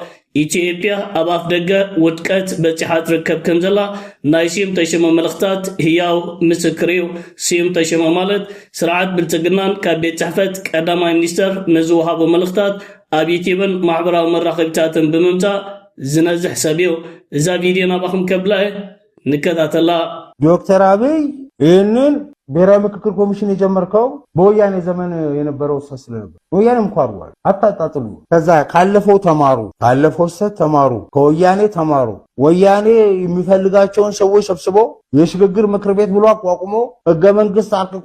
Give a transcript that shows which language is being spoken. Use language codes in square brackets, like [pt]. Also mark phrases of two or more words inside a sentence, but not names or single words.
[ti] ኢትዮጵያ ኣብ ኣፍ ደገ ውድቀት በፂሓ ትርከብ ከም ዘላ ናይ ሲም ተሸመ መልእኽታት ህያው ምስክር እዩ ሲም ተሸመ ማለት ስርዓት ብልጽግናን ካብ ቤት ጽሕፈት ቀዳማይ ሚኒስተር ንዝወሃቡ መልእኽታት ኣብ ዩቲዩብን ማሕበራዊ መራኸቢታትን ብምምጻእ ዝነዝሕ ሰብ እዩ እዛ ቪድዮ ናባኹም ከብላ ንከታተላ [am] ዶክተር አብይ ይህንን ብሔራዊ ምክክር ኮሚሽን የጀመርከው በወያኔ ዘመን የነበረው ሰስ ነበር። ወያኔም ኳርዋል አታጣጥሉ። ከዛ ካለፈው ተማሩ፣ ካለፈው ሰት ተማሩ፣ ከወያኔ ተማሩ። ወያኔ የሚፈልጋቸውን ሰዎች ሰብስቦ የሽግግር ምክር ቤት ብሎ አቋቁሞ ህገ መንግስት አርቅቆ